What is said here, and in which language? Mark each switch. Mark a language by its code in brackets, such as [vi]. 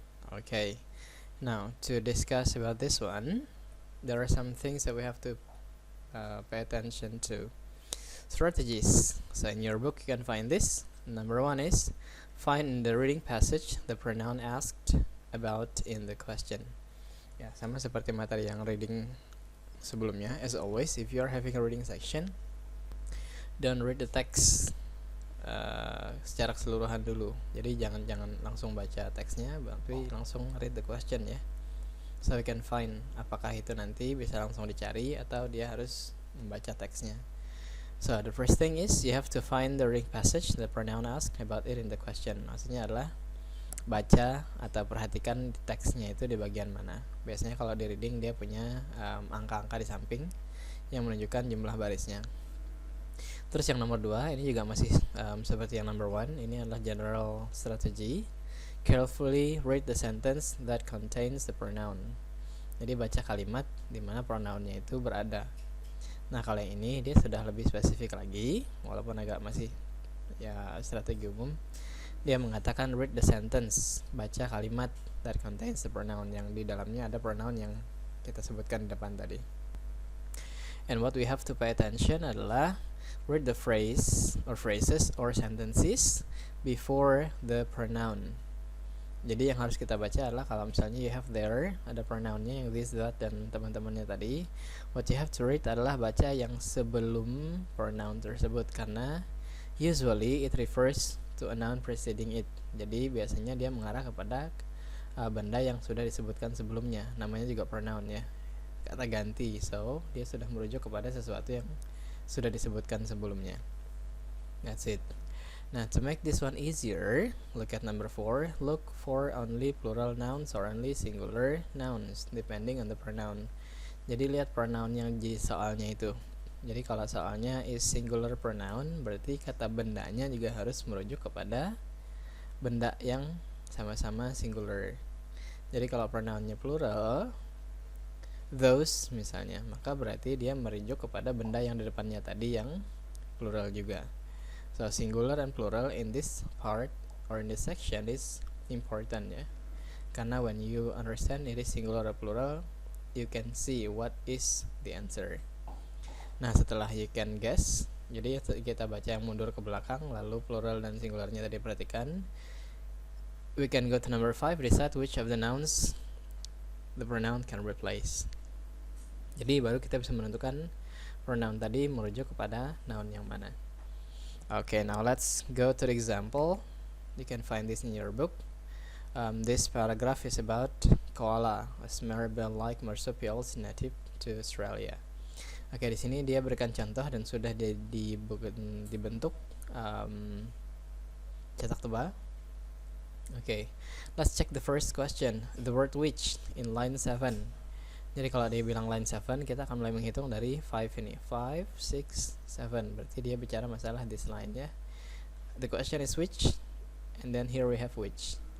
[en] Okay, now to discuss about this one, there are some things that we have to pay attention to. Strategies. So in your book you can find this. Number 1 is find in the reading passage the pronoun asked about in the question. [id] Ya, sama seperti materi yang reading sebelumnya. [en] As always, if you are having a reading section, don't read the text [id] secara keseluruhan dulu. Jadi jangan langsung baca teksnya, tapi langsung [en] read the question [id] ya. [en] So you can find [id] apakah itu nanti bisa langsung dicari atau dia harus membaca teksnya. [en] So the first thing is you have to find the reading passage the pronoun asked about it in the question. [id] Maksudnya adalah baca atau perhatikan teksnya itu di bagian mana. Biasanya kalau di reading dia punya angka-angka di samping yang menunjukkan jumlah barisnya. Terus yang nomor 2 ini juga masih seperti yang number 1. Ini adalah general strategy. [en] Carefully read the sentence that contains the pronoun. [id] Jadi baca kalimat di mana pronounnya itu berada. Nah kalau yang ini dia sudah lebih spesifik lagi, walaupun agak masih ya strategi umum. Dia mengatakan [en] read the sentence, [id] baca kalimat [en] that contains the pronoun, [id] yang di dalamnya ada pronoun yang kita sebutkan di depan tadi. [en] And what we have to pay attention adalah read the phrase or phrases or sentences before the pronoun. [id] Jadi yang harus kita baca adalah kalau misalnya [en] you have there, [id] ada pronounnya yang this, that, dan teman-temannya tadi. [en] What you have to read [id] adalah baca yang sebelum pronoun tersebut, karena [en] usually it refers to a noun preceding it. [id] Jadi biasanya dia mengarah kepada benda yang sudah disebutkan sebelumnya. Namanya juga pronoun ya, kata ganti. So dia sudah merujuk kepada sesuatu yang sudah disebutkan sebelumnya. [en] That's it. Now to make this one easier, look at number 4. Look for only plural nouns or only singular nouns depending on the pronoun. [id] Jadi lihat pronoun yang di soalnya itu. Jadi kalau soalnya [en] is singular pronoun, [id] berarti kata bendanya juga harus merujuk kepada benda yang sama-sama singular. Jadi kalau pronounnya plural, those misalnya, maka berarti dia merujuk kepada benda yang di depannya tadi yang plural juga. [en] So singular and plural in this part or in this section is important ya. [id] Karena [en] when you understand it is singular or plural, you can see what is the answer. [id] Nah setelah [en] you can guess, [id] jadi kita baca yang mundur ke belakang, lalu plural dan singularnya tadi perhatikan. [en] We can go to number 5, decide which of the nouns the pronoun can replace. [id] Jadi baru kita bisa menentukan pronoun tadi merujuk kepada noun yang mana. [en] Okay, now let's go to the example. You can find this in your book. This paragraph is about koala, a marsupial-like marsupials native to Australia. [id] Oke, di sini dia berikan contoh dan sudah dibentuk cetak tebal. [en] Oke, let's check the first question. The word which in line 7. [id] Jadi kalau dia bilang line 7, kita akan mulai menghitung dari 5 ini. 5, 6, 7. Berarti dia bicara masalah [en] this line [id] ya. [en] The question is which, and then here we have which.